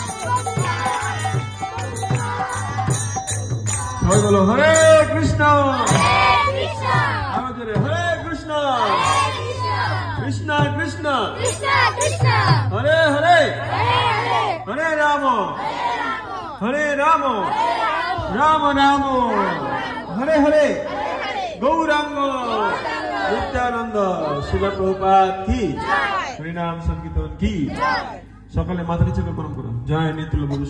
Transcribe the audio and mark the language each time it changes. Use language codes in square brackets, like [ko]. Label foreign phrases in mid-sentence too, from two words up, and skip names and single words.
[bn] Bolo Hare Krishna, Hare Krishna, Krishna Krishna, Hare Hare, Hare Rama, Hare Rama, Rama Rama, Hare Hare. Gauranga, Nityananda, Srila Prabhupada ki, Harinam Sankirtan ki, সকলে মাথা নিচে করে প্রণাম করুন। জয় নিত্য